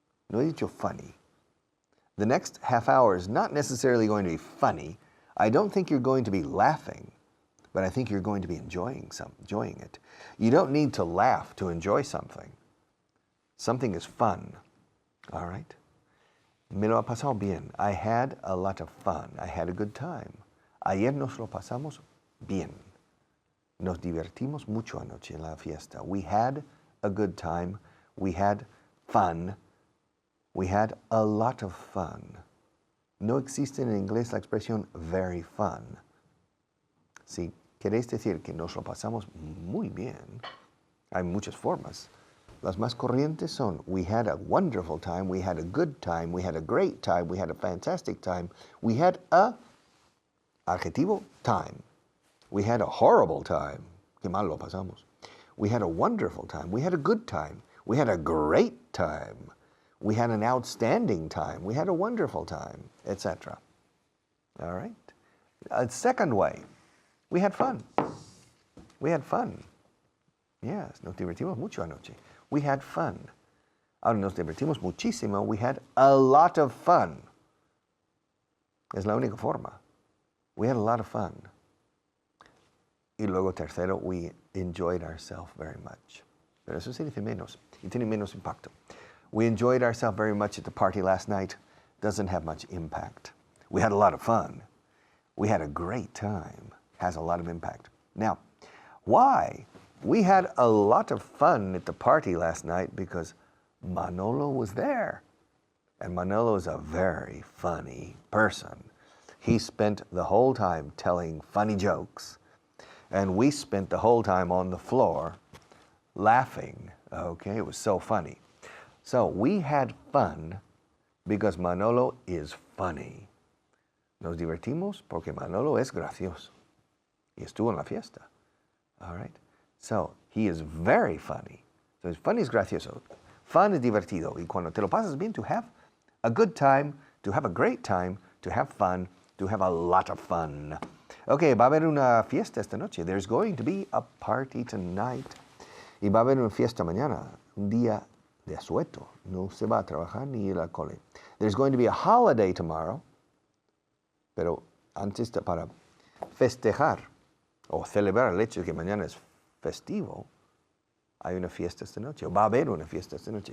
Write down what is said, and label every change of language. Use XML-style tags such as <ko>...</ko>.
<es>No he dicho</es> <en>funny. The next half hour is not necessarily going to be funny. I don't think you're going to be laughing, but I think you're going to be enjoying it. You don't need to laugh to enjoy something. Something is fun, all right?</en> <es>Me lo ha pasado bien.</es> <en>I had a lot of fun. I had a good time.</en> <es>Ayer nos lo pasamos bien. Nos divertimos mucho anoche en la fiesta.</es> <en>We had a good time. We had fun. We had a lot of fun.</en> <es>No existe en inglés la expresión very fun. Si queréis decir que nos lo pasamos muy bien, hay muchas formas.</es> <en>Las más corrientes son, we had a wonderful time, we had a good time, we had a great time, we had a fantastic time, we had a adjetivo time, we had a horrible time,</en> <es>que mal lo pasamos,</es> <en>we had a wonderful time, we had a good time, we had a great time, we had an outstanding time, we had a wonderful time, etc. All right? A second way, we had fun. We had fun. Yes,</en> <es>nos divertimos mucho anoche.</es> <en>We had fun.</en> <es>Ahora nos divertimos muchísimo.</es> <en>We had a lot of fun.</en> <es>Es la única forma.</es> <en>We had a lot of fun.</en> <es>Y luego tercero,</es> <en>we enjoyed ourselves very much.</en> <es>Pero eso se dice menos y tiene menos impacto.</es> <en>We enjoyed ourselves very much at the party last night. Doesn't have much impact. We had a lot of fun. We had a great time. Has a lot of impact. Now, why? We had a lot of fun at the party last night because Manolo was there. And Manolo is a very funny person. He spent the whole time telling funny jokes. And we spent the whole time on the floor laughing. Okay, it was so funny. So we had fun because Manolo is funny.</en> <es>Nos divertimos porque Manolo es gracioso. Y estuvo en la fiesta.</es> <en>All right? So, he is very funny. So, funny</en> <es>es gracioso.</es> <en>Fun</en> <es>es divertido. Y cuando te lo pasas bien,</es> <en>to have a good time, to have a great time, to have fun, to have a lot of fun.</en> <es>Okay, va a haber una fiesta esta noche.</es> <en>There's going to be a party tonight.</en> <es>Y va a haber una fiesta mañana. Un día de asueto. No se va a trabajar ni ir al cole.</es> <en>There's going to be a holiday tomorrow.</en> <es>Pero antes para festejar o celebrar el hecho de que mañana es festivo, hay una fiesta esta noche, o va a haber una fiesta esta noche.</es>